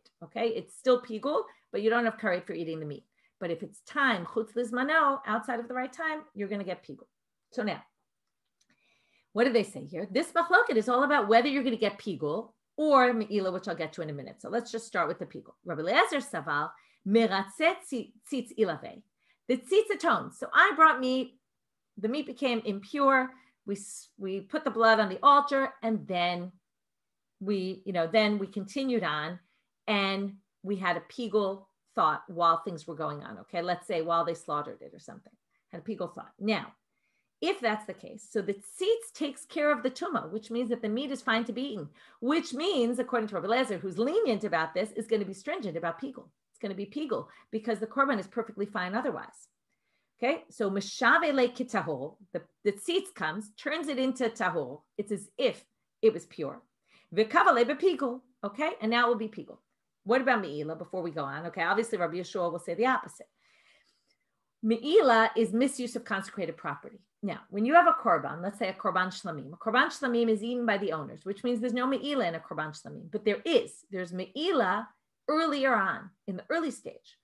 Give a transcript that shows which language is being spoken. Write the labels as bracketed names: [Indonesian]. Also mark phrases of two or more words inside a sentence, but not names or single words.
[English] Okay, it's still pigul, but you don't have karet for eating the meat. But if it's time, [Hebrew] chutz lizmano, [English] outside of the right time, you're going to get pigul. So now, what do they say here? This machloket is all about whether you're going to get pigul or me'ilah, which I'll get to in a minute. So let's just start with the pigul. [Hebrew] Rabbi Eliezer saval meratzeh tzitz ilave. [English] The tzitz atones. So I brought meat. The meat became impure. We put the blood on the altar, and then we continued on, and we had a pigul thought while things were going on. Okay, let's say while they slaughtered it or something, had a pigul thought. Now, if that's the case, so the tzitz takes care of the tumah, which means that the meat is fine to be eaten, which means, according to Rabbi Eliezer, who's lenient about this, is going to be stringent about pigul. It's going to be pigul because the korban is perfectly fine otherwise. [Hebrew] Okay, so meshave le kitahor, [English] the tzitz comes, turns it into tahor. It's as if it was pure. [Hebrew] V'kavale bepigul. [English] Okay, and now it will be pigul. What about me'ilah before we go on? Okay, obviously Rabbi Yeshua will say the opposite. Me'ilah is misuse of consecrated property. Now, when you have a korban, let's say a [Hebrew] korban shlamim [English] is eaten by the owners, which means there's no me'ilah in a [Hebrew] korban shlamim, [English] but there's me'ilah earlier on, in the early stage.